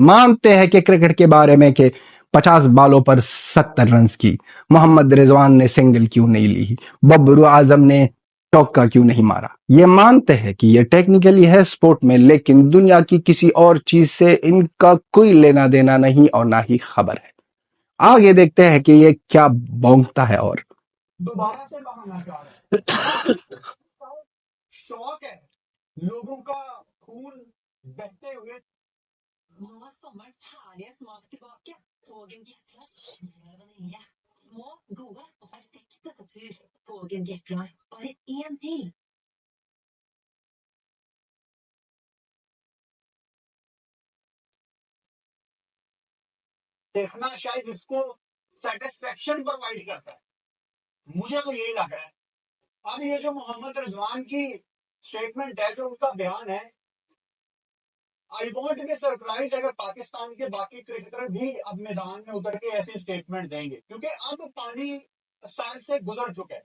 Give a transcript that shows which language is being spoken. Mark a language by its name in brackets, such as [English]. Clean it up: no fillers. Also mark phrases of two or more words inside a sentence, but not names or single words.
[Urdu] مانتے ہیں کہ کرکٹ کے بارے میں کہ 50 بالوں پر 70 رنز کی، محمد رضوان نے سنگل کیوں نہیں لی، ببرو اعظم نے چوکا کیوں نہیں مارا، یہ مانتے ہیں کہ یہ ٹیکنیکلی ہے سپورٹ میں، لیکن دنیا کی کسی اور چیز سے ان کا کوئی لینا دینا نہیں اور نہ ہی خبر ہے۔ آگے دیکھتے ہیں کہ یہ کیا بونگتا ہے۔ اور دوبارہ سے بہانا چاہ رہا ہے، شوق ہے لوگوں کا خون بہتے ہوئے۔ [Norwegian] Nå er sommerens herlige smak tilbake. Tågen Geflar smør og vanilje. Små, gode og perfekte på tur. Tågen Geflar. Bare én til. [Urdu] دیکھنا شاید اس کو [English] satisfaction provide [Urdu] کرتا ہے، مجھے تو یہی لگ رہا ہے۔ اب یہ جو محمد رضوان کی سٹیٹمنٹ ہے، جو ان کا بیان ہے، [English] I won't be surprised [Urdu] اگر پاکستان کے باقی کرکٹر بھی اب میدان میں اتر کے ایسی سٹیٹمنٹ دیں گے، کیونکہ اب پانی سر سے گزر چکا ہے۔